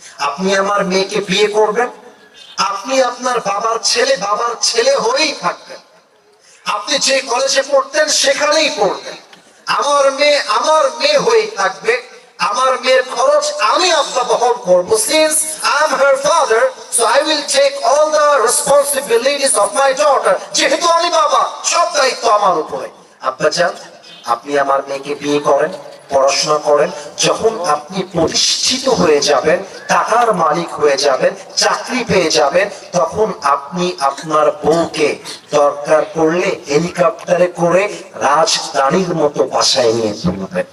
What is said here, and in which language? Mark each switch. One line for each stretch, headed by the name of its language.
Bangla: আপনি আমার মেয়েকে বিয়ে করবেন, আপনি আপনার বাবার ছেলে হয়েই থাকবেন, আপনি যে কলেজে পড়তেন সেখানেই পড়বেন, আমার মেয়ে হয়েই থাকবে, আমার মেয়ের খরচ আমি আব্বা বহন করবো।
English: Since I am her father, so I will take all the responsibilities of my daughter.
Bangla: যেহেতু আমি বাবা, সব দায়িত্ব আমার উপরে। আব্বাজান, আপনি আমার মেয়েকে বিয়ে করেন, পড়াশোনা করেন, যখন আপনি প্রতিষ্ঠিত হয়ে যাবেন, টাকার মালিক হয়ে যাবেন, চাকরি পেয়ে যাবেন, তখন আপনি আপনার বউকে দরকার পড়লে হেলিকপ্টারে করে রাজধানীর মতো বাসায় নিয়ে চলবেন।